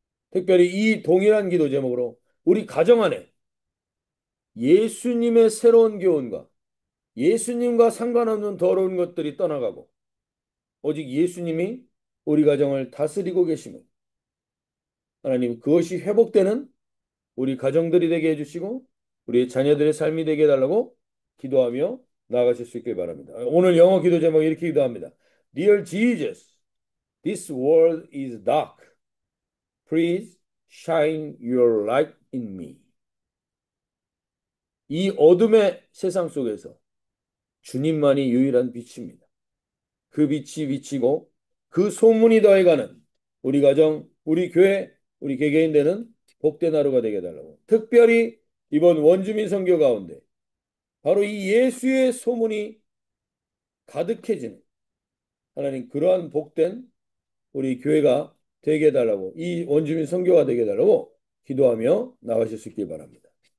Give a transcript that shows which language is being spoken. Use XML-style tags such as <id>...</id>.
<ko>특별히 이 동일한 기도 제목으로 우리 가정 안에 예수님의 새로운 교훈과 예수님과 상관없는 더러운 것들이 떠나가고 오직 예수님이 우리 가정을 다스리고 계시며 하나님 그것이 회복되는 우리 가정들이 되게 해주시고 우리 자녀들의 삶이 되게 해달라고 기도하며 나아가실 수 있길 바랍니다. 오늘 영어 기도 제목 이렇게 기도합니다.</ko> <en>Dear Jesus, this world is dark. Please shine your light in me.</en> <ko>이 어둠의 세상 속에서 주님만이 유일한 빛입니다. 그 빛이 비치고 그 소문이 더해가는 우리 가정, 우리 교회, 우리 개개인 되는 복된 하루가 되게 해달라고. 특별히 이번 원주민 선교 가운데 바로 이 예수의 소문이 가득해지는 하나님 그러한 복된 우리 교회가 되게 해달라고 이 원주민 선교가 되게 해달라고 기도하며 나가실 수 있길 바랍니다.</ko>